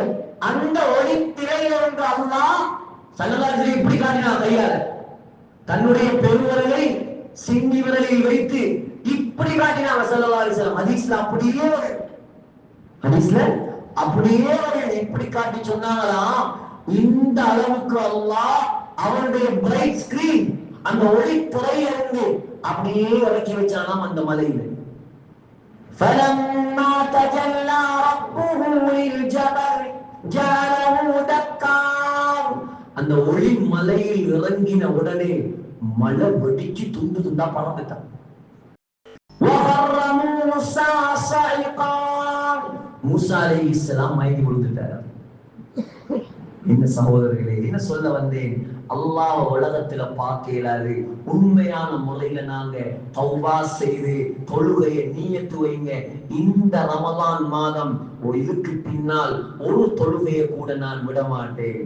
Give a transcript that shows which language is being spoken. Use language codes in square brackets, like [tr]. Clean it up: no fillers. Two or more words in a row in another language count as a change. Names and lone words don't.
[ta] அந்த ஒளித்திரைகள் என்று அல்லாஹ் [ar] صلى الله عليه وسلم [ta] இப்படி காட்டினா கையால தன்னுடைய பெருவிரலை சிங்கி விரலில் வைத்து இப்படி காட்டினாங்க [ar] صلى الله عليه وسلم. [ta] ஹதீஸ்ல அப்படியே வருது, ஹதீஸ்ல அப்படியே வருது. இப்படி காட்டி சொன்னாங்களா, இந்த அளவுக்கு அல்லாஹ் அவனுடைய [en] bright screen, [ta] அந்த ஒளி திரையிலிருந்து அப்படியே இறக்கி வச்சானாம் அந்த மலையில. [ar] فَلَمَّا تَجَلَّى رَبُّهُ لِلْجَبَلِ جَعَلَهُ دَكًّا. [ta] அந்த ஒளி மலையில் இறங்கின உடனே மலை வெடிச்சு துண்டு துண்டா பறந்துட்டான். [ar] وَخَرَّ مُوسَى صَعِقًا. [ta] மூசா [ar] عليه السلام [ta] மயங்கி விழுந்துட்டார். என்ன சகோதரர்களே, என்ன சொல்ல வந்தேன், அல்லாஹ் உலகத்துல பார்க்க இயலாது. உண்மையான முறையில நாங்க தௌபா செய்து தொழுகையை நியத்து வைங்க. இந்த ரமலான் மாதம் இதுக்கு பின்னால் ஒரு தொழுகையை கூட நான் விட மாட்டேன்.